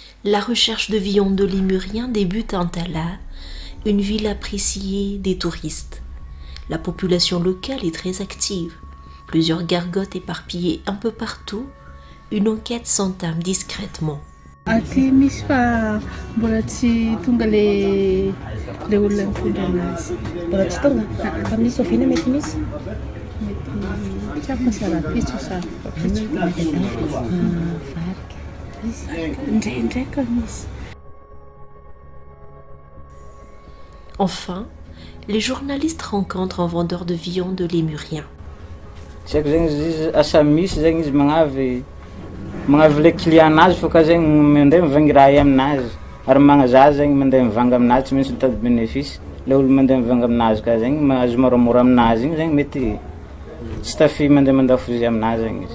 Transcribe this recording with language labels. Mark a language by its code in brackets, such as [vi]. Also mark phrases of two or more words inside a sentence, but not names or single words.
[fr] La recherche de viande de lémurien débute à Antala, une ville appréciée des touristes. La population locale est très active. Plusieurs gargotes éparpillées un peu partout. Une enquête s'entame discrètement. [mg] Aty misy fa mbola tsy tonga le olona mitondra anazy. Mbola tsy tonga? Fa misy oviana mety misy? Mety tsy afaka sarapitso sa indraindraika misy. [fr] Enfin, les journalistes rencontrent un vendeur de viande de lémurien. [mg] Tsy haiko zegny izy asa misy zegny izy magnavy le client anazy fô ka zegny mandeha mivanga raha aminazy ary magnazaha zegny mandeha mivanga aminazy tsy maintsy mitady bénéfice. Le olo mandeha mivanga aminazy ka zegny mahazo moramora aminazy igny zegny mety tsy tafy mandeha fozy aminazy zegny izy.